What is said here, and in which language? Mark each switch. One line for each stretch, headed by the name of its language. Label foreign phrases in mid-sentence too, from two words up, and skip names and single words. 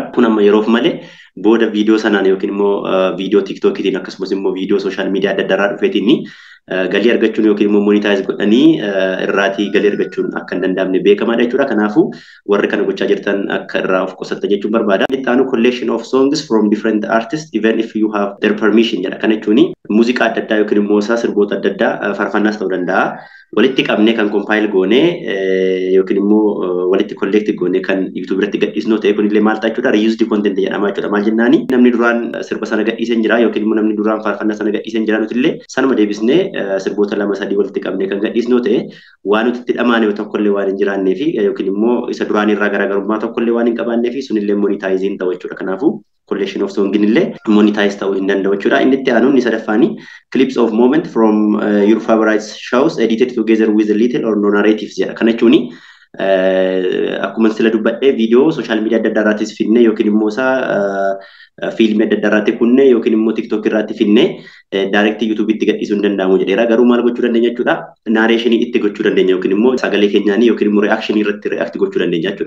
Oromo: Kun amma yeroof malee booda viidiyoo sanaan yookiin immoo viidiyoo TikTokitiin akkasumas immoo viidiyoo
English: social media
Oromo: adda addaa irraa dhufeetiin galii argachuun yookiin immoo monetize godhanii irraatii galii argachuun akka hin danda'amne beekamaadha jechuudha. Kanaafuu warri kana gochaa jirtan akka irraa of qusattan jechuun barbaada. Itti aanu
English: collection of songs from different artists even if you have their permission jedha.
Oromo: Kana jechuun muuziqaa adda addaa yookiin immoo sirboota adda addaa faarfannaas ta'uu danda'a. Walitti qabnee kan compile goonee yookiin immoo walitti collect goonee kan YouTube irratti gadhiisnu ta'e kunillee maal ta'a jechuudha
English: reused content
Oromo: jedhama jechuudha. Maal jennaani namni duraan sirba sana gadhiisan jira yookiin immoo namni duraan faarfannaa sana gadhiisan jira nutillee sanuma deebisnee sirboota 2-3 walitti qabnee kan gadhiisnu ta'e waan nuti itti dhamaane tokkollee waan hin jiraannee fi yookiin immoo isa duraan irraa garaagarummaa tokkollee waan hin qabaannee fi sunillee monetize ta'u jechuudha. Kanaafuu
English: collection of song
Oromo: illee monetize ta'uu hin danda'u jechuudha. Inni itti aanu inni sadaffaani
English: clips of moment from your favorite shows edited together with a little or no narratives jedha.
Oromo: Kana jechuun akkuma sila dubbadhee viidiyoo
English: social media
Oromo: adda addaa irraattis finne yookiin immoo isaa fiilmii adda addaa irraatti kunne yookiin immoo TikTok irraatti finne direct YouTube itti gadhiisuu hin danda'amu jedheera. Garuu maal gochuu dandeenya jechuudha? Narrationii itti gochuu dandeenya yookiin immoo sagalee keenyaanii yookiin immoo reaction irratti react gochuu dandeenya jechuudha.